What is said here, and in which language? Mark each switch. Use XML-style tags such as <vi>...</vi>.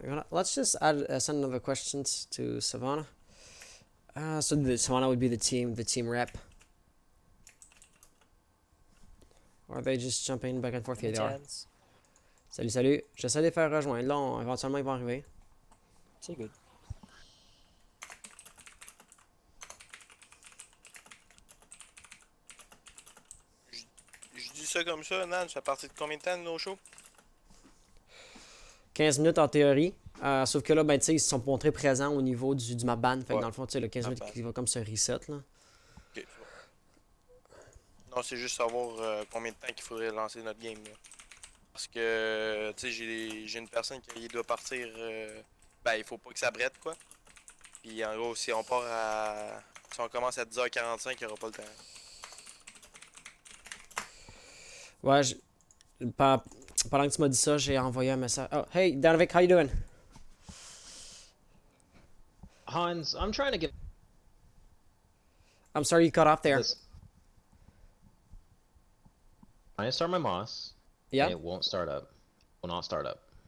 <en>Let's just send another questions to Savannah. So Savannah would be the team rep. Or are they just jumping back and forth? Yeah, they are.</en> <fr>Salut. J'essaie de les faire rejoindre. Là, éventuellement, ils vont arriver. C'est good. Je dis ça comme ça, Nan, ça partit de combien de temps de nos shows? 15 minutes en théorie. Sauf que là, ben, tu sais, ils se sont montrés présents au niveau du map ban. Fait que dans le fond, tu sais, le 15 minutes qui va comme se reset, là. Ok, non, c'est juste savoir combien de temps qu'il faudrait lancer notre game, là. Parce que, tu sais, j'ai une personne qui doit partir. Ben, il faut pas que ça brette, quoi. Puis en gros, si on part à. Si on commence à 10h45, il n'y aura pas le temps. Ouais, pendant que tu m'as dit ça, j'ai envoyé un message.</fr> <en>Oh, hey, Donovic, how you doing? Hans, I'm trying to get. I'm sorry you cut off there. This. I start my Moss. Yeah. And it won't start up. Will not start up.</en>